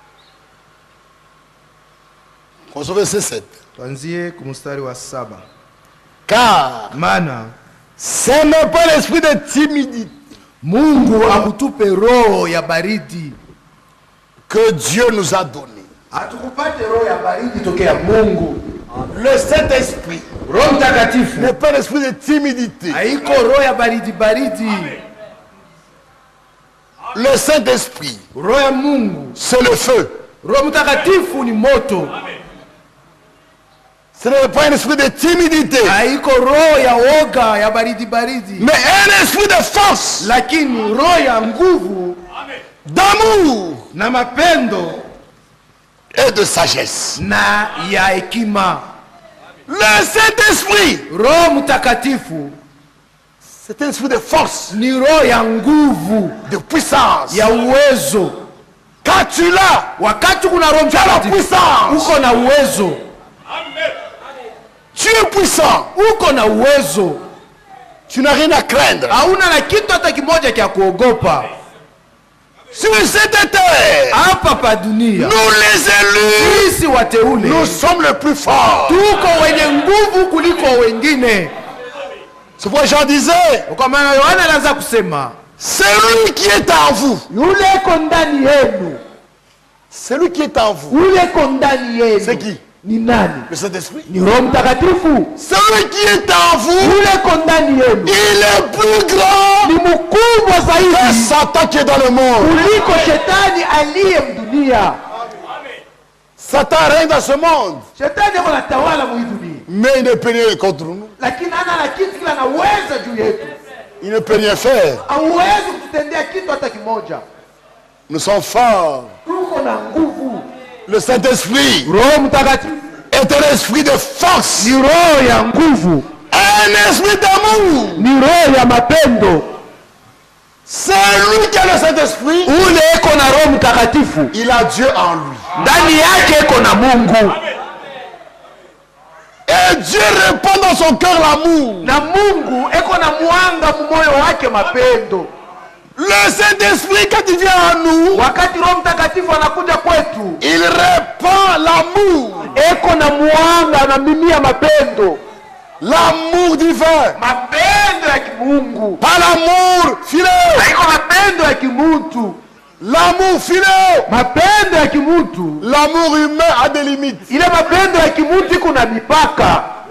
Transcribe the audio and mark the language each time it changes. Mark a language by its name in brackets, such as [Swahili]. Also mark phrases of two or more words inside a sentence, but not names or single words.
[French] verset 7. [Swahili] tuanzie kumstari wa 7. [French] Car [Swahili] maana [French] ce n'est pas l'esprit de timidité [Swahili] Mungu akutupe roho ya baridi [French] que Dieu nous a donné. [Swahili] atukupate roho ya baridi tokea Mungu. [French] Le Saint-Esprit [Swahili] Roho Mtakatifu [French] n'est pas l'esprit de timidité. [Swahili] haiko roho ya baridi baridi. [French] Le Saint-Esprit, [Swahili] Roho ya Mungu, [French] c'est le feu. [Swahili] Roho Mtakatifu ni moto. [French] Ce n'est pas un esprit de timidité, [Swahili] Haiko roho ya woga ya baridi baridi, [French] mais un esprit de force, [Swahili] lakini roho ya nguvu [French] d'amour [Swahili] na mapendo [French] et de sagesse. [Swahili] na ya hekima. [French] Le Saint-Esprit, [Swahili] Roho Mtakatifu [French] c'est un esprit de force, [Swahili] ni roho ya nguvu, [French] de puissance. [Swahili] ya uwezo. [French] Quand tu l'as, [Swahili] Wakati kuna Roho [French] tu as la [Swahili] Mtakatifu [French] puissance. [Swahili] uko na uwezo, [French] Tu es puissant. [Swahili] uko na uwezo, [French] Tu n'as rien à craindre. [Swahili] hauna na kitu hata kimoja cha kuogopa. [French] Sur cette terre, [Swahili] Hapa pa dunia [French] nous les élus, [Swahili] sisi wateule [French] nous sommes les plus forts. [Swahili] tuko wenye nguvu kuliko wengine. [French] C'est pourquoi Jean disait, [Swahili] Kwa maana Yohana anaanza kusema [French] celui qui est en vous, [Swahili] yule iko ndani yenu, [French] celui qui est en vous, [Swahili] yule iko ndani yenu. [French] c'est qui? [Swahili] Ni nani? [French] Le Saint-Esprit. [Swahili] Ni Roho Mtakatifu. [French] Celui qui est en vous, [Swahili] Yule iko ndani yenu [French] il est plus grand [Swahili] ni mkubwa [French] que [Swahili] zaidi [French] Satan qui est dans le monde. [Swahili] kuliko shetani aliye mdunia. [French] Satan règne dans ce monde, [Swahili] Shetani yuko anatawala mu dunia, [French] mais il ne peut rien contre nous. [Swahili] lakini hana kitu kile anaweza juu yetu. [French] Il ne peut rien faire. [Swahili] Hauwezi kututendea kitu hata kimoja. [French] Nous sommes forts. [Swahili] Tuko na nguvu. [French] Le Saint-Esprit [Swahili] Roho Mtakatifu [French] est un esprit de force, [Swahili] ni roho ya nguvu, [French] un esprit d'amour. [Swahili] ni roho ya mapendo. [French] C'est lui qui a le Saint-Esprit. [Swahili] Ule iko na Roho Mtakatifu, [French] Il a Dieu en lui. [Swahili] ndani yake iko na Mungu, [French] Et Dieu répand dans son cœur l'amour. [Swahili] na Mungu iko na mwanga mumoyo wake mapendo. [French] Le Saint-Esprit, quand il vient en nous, [Swahili] Wakati Roho Mtakatifu anakuja kwetu, [French] il répand l'amour. [Swahili] eko na mwanga na mimia mapendo, [French] L'amour divin. [Swahili] mapendo ya kimungu, [French] Pas l'amour filet. [Swahili] haiko mapendo ya kimutu. [French] L'amour filet. [Swahili] Mapendo ya kimutu, [French] L'amour humain a des limites. [Swahili] ile mapendo ya kimutu iko na mipaka.